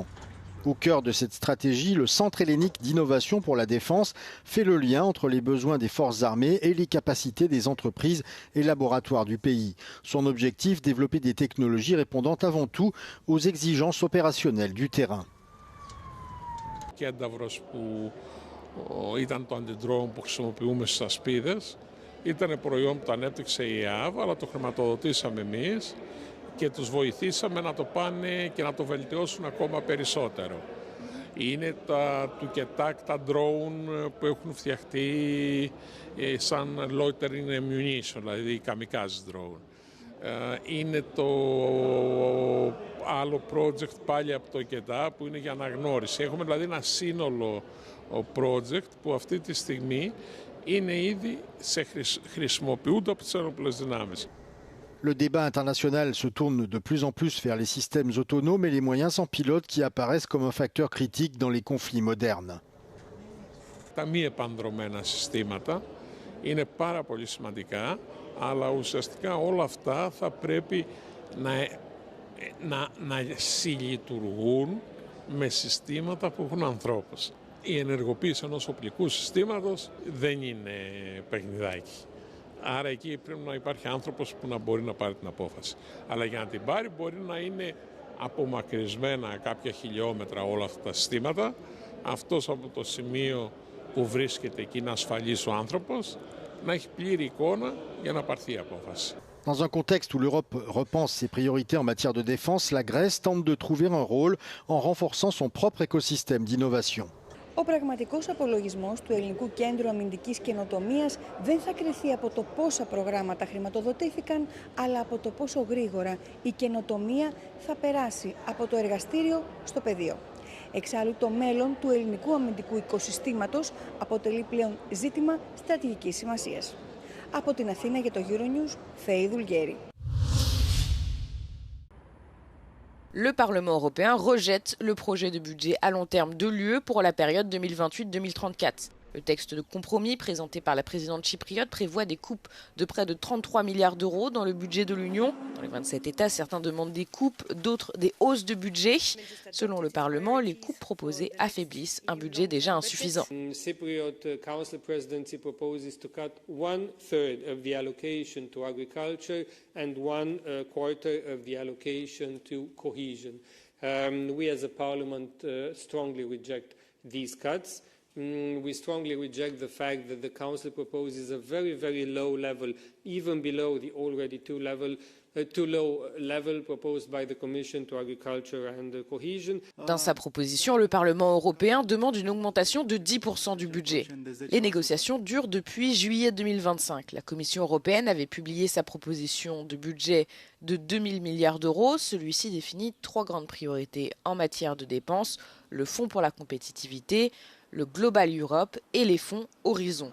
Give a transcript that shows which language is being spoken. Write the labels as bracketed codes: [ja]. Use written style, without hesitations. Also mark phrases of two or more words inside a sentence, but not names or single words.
[fr] Au cœur de cette stratégie, le Centre hellénique d'innovation pour la défense fait le lien entre les besoins des forces armées et les capacités des entreprises et laboratoires du pays. Son objectif, développer des technologies répondant avant tout aux exigences opérationnelles du terrain. [el] Ήταν το αντιδρόουν που χρησιμοποιούμε στις ασπίδες. Ήταν προϊόν που το ανέπτυξε η ΕΑΒ, αλλά το χρηματοδοτήσαμε εμείς και τους βοηθήσαμε να το πάνε και να το βελτιώσουν ακόμα περισσότερο. Είναι τα τουκετάκ, τα drone που έχουν φτιαχτεί σαν [en] loitering ammunition, [el] δηλαδή οι [en] kamikaze drone. [el] Είναι το άλλο project πάλι από το ΚΕΤΑ που είναι για αναγνώριση. Έχουμε δηλαδή ένα σύνολο project που αυτή τη στιγμή είναι ήδη χρησιμοποιούνται από τις ενόπλες δυνάμεις. [fr] Le débat international se tourne de plus en plus vers les systèmes autonomes et les moyens sans pilote qui apparaissent comme un facteur critique dans les conflits modernes. [el] Τα μη επανδρομένα συστήματα είναι πάρα πολύ σημαντικά, αλλά ουσιαστικά όλα αυτά θα πρέπει να συλλειτουργούν με συστήματα που έχουν ανθρώπους. Η ενεργοποίηση ενός οπλικού συστήματος δεν είναι παιχνιδάκι. Άρα εκεί πρέπει να υπάρχει άνθρωπος που να μπορεί να πάρει την απόφαση. Αλλά για να την πάρει μπορεί να είναι απομακρυσμένα κάποια χιλιόμετρα όλα αυτά τα συστήματα. Αυτός από το σημείο που βρίσκεται εκεί είναι ασφαλής ο άνθρωπος, να έχει πλήρη εικόνα για να πάρθει η απόφαση. Dans un contexte où l'Europe repense ses priorités en matière de défense, la Grèce tente de trouver un rôle en renforçant son propre écosystème d'innovation. Ο πραγματικός απολογισμός του Ελληνικού Κέντρου Αμυντικής Καινοτομίας δεν θα κριθεί από το πόσα προγράμματα χρηματοδοτήθηκαν, αλλά από το πόσο γρήγορα η καινοτομία θα περάσει από το εργαστήριο στο πεδίο. Εξάλλου, το μέλλον του ελληνικού αμυντικού οικοσυστήματος αποτελεί πλέον ζήτημα στρατηγικής σημασίας. Από την Αθήνα για το Euronews, Φέη Δουλγέρη. [fr] Le Parlement européen rejette le projet de budget à long terme de l'UE pour la période 2028-2034. Le texte de compromis présenté par la présidente chypriote prévoit des coupes de près de 33 milliards d'euros dans le budget de l'Union. Dans les 27 États, certains demandent des coupes, d'autres des hausses de budget. Selon le Parlement, les coupes proposées affaiblissent un budget déjà insuffisant. [en] Cypriot Council Presidency proposes to cut 1/3 of the allocation to agriculture and 1/4 of the allocation to cohesion. We as a Parliament strongly reject these cuts. we strongly reject the fact that the Council proposes a very, very low level, even below the already too low level proposed by the Commission to Agriculture and Cohesion. [fr] Dans sa proposition, le Parlement européen demande une augmentation de 10% du budget. Les négociations durent depuis juillet 2025. La Commission européenne avait publié sa proposition de budget de 2000 milliards d'euros. Celui-ci définit 3 grandes priorités en matière de dépenses: le Fonds pour la compétitivité, le Global Europe et les fonds Horizon.